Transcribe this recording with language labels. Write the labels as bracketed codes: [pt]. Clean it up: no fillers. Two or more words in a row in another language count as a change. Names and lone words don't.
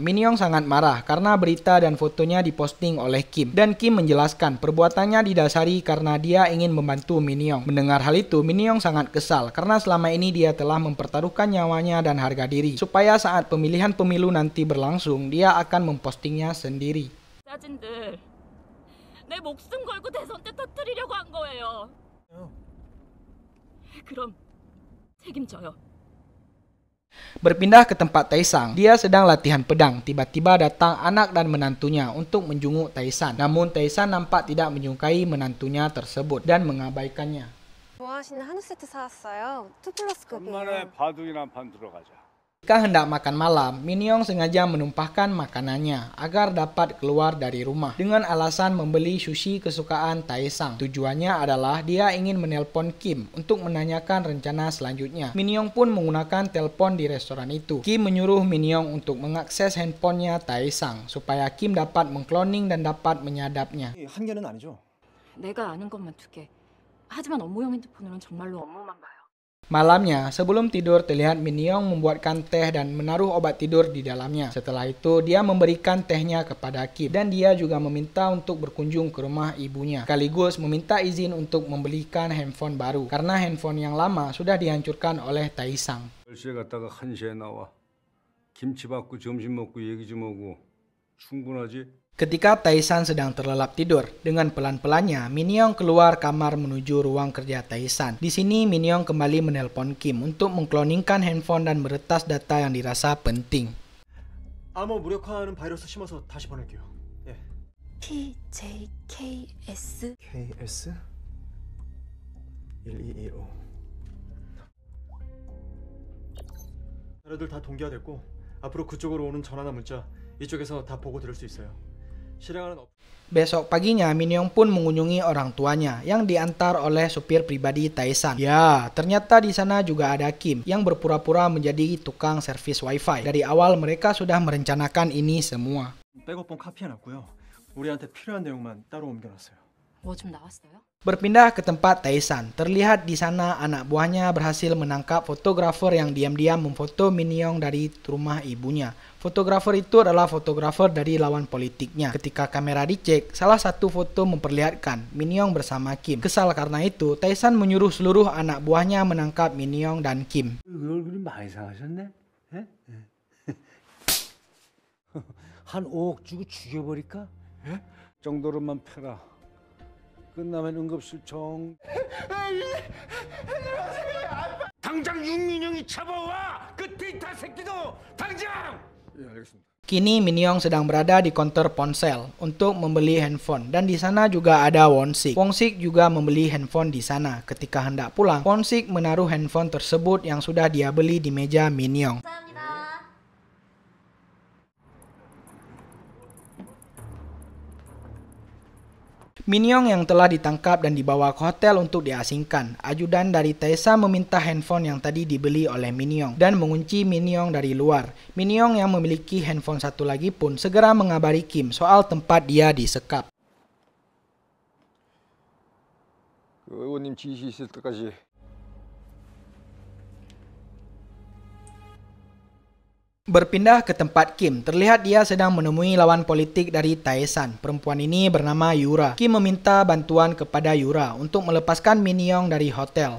[id] Min-young sangat marah karena berita dan fotonya diposting oleh Kim. Dan Kim menjelaskan perbuatannya didasari karena dia ingin membantu Min-young. Mendengar hal itu, Min-young sangat kesal karena selama ini dia telah mempertaruhkan nyawanya dan harga diri. Supaya saat pemilihan pemilu nanti berlangsung, dia akan mempostingnya sendiri. [ko] 사진들 내 목숨 걸고 대선 때 터뜨리려고 한 거예요. 그럼 책임져요. [id] Berpindah ke tempat Tae-sang, dia sedang latihan pedang. Tiba-tiba datang anak dan menantunya untuk menjenguk Tae-san. Namun Tae-san nampak tidak menyukai menantunya tersebut dan mengabaikannya. [ko] 좋아하시는 한우 세트 사왔어요. 2+급이에요. 간만에 바둑이나 한 판 들어가자. [id] Ketika hendak makan malam, Min-young sengaja menumpahkan makanannya agar dapat keluar dari rumah dengan alasan membeli sushi kesukaan Tae-sang. Tujuannya adalah dia ingin menelpon Kim untuk menanyakan rencana selanjutnya. Min-young pun menggunakan telepon di restoran itu. Kim menyuruh Min-young untuk mengakses handphonenya Tae-sang supaya Kim dapat mengkloning dan dapat menyadapnya. [ko] 한 개는 아니죠? 내가 아는 것만 2개. 하지만 업무용 핸드폰으로는 정말로 업무만 봐요. [id] Malamnya, sebelum tidur terlihat Min-young membuatkan teh dan menaruh obat tidur di dalamnya. Setelah itu, dia memberikan tehnya kepada Kim. Dan dia juga meminta untuk berkunjung ke rumah ibunya. Sekaligus meminta izin untuk membelikan handphone baru. Karena handphone yang lama sudah dihancurkan oleh Tae-sang. [ko] 10시에 갔다가 1시에 나와. 김치 받고 점심 먹고 얘기 좀 하고 충분하지? [id] Ketika Tae-san sedang terlelap tidur, dengan pelan-pelannya Min-young keluar kamar menuju ruang kerja Tae-san. Di sini Min-young kembali menelpon Kim untuk mengkloningkan handphone dan meretas data yang dirasa penting. [ko] 암호 무력화하는 바이러스 심어서 다시 보낼게요. 예. PJKS KS 1225. 자료들 다 동기화됐고 앞으로 그쪽으로 오는 전화나 문자 이쪽에서 다 보고 들을 수 있어요. 실행하는 [id] Besok paginya, Min Young pun mengunjungi orang tuanya yang diantar oleh supir pribadi Tae-san. Ya, ternyata di sana juga ada Kim yang berpura-pura menjadi tukang servis wifi. Dari awal mereka sudah merencanakan ini semua. [ko] 백업본 카피해놨고요. 우리한테 필요한 내용만 따로 옮겨놨어요. 뭐 좀 나왔어요? [id] Berpindah ke tempat Tae-san, terlihat di sana anak buahnya berhasil menangkap fotografer yang diam-diam memfoto Min Young dari rumah ibunya. Fotografer itu adalah fotografer dari lawan politiknya. Ketika kamera dicek, salah satu foto memperlihatkan Min Young bersama Kim. Kesal karena itu, Tae-san menyuruh seluruh anak buahnya menangkap Min Young dan Kim. [ko] 얼굴이 많이 상하셨네? 예? 한 5억 주고 죽여버릴까? 예? 정도로만 패라. 끝나면 응급실 정. 당장 윤민영이 잡아와! 그 데이터 새끼도 당장! 예, 알겠습니다. [id] Kini Min Young sedang berada di konter ponsel untuk membeli handphone dan di sana juga ada Won-sik. Won-sik juga membeli handphone di sana. Ketika hendak pulang, Won-sik menaruh handphone tersebut yang sudah dia beli di meja Min Young. Min Young yang telah ditangkap dan dibawa ke hotel untuk diasingkan. Ajudan dari Tae-san meminta handphone yang tadi dibeli oleh Min Young dan mengunci Min Young dari luar. Min Young yang memiliki handphone satu lagi pun segera mengabari Kim soal tempat dia disekap. [ko] 의원님 지시 있을 때까지. [id] Berpindah ke tempat Kim, terlihat dia sedang menemui lawan politik dari Tae-san. Perempuan ini bernama Yura. Kim meminta bantuan kepada Yura untuk melepaskan Min Young dari hotel.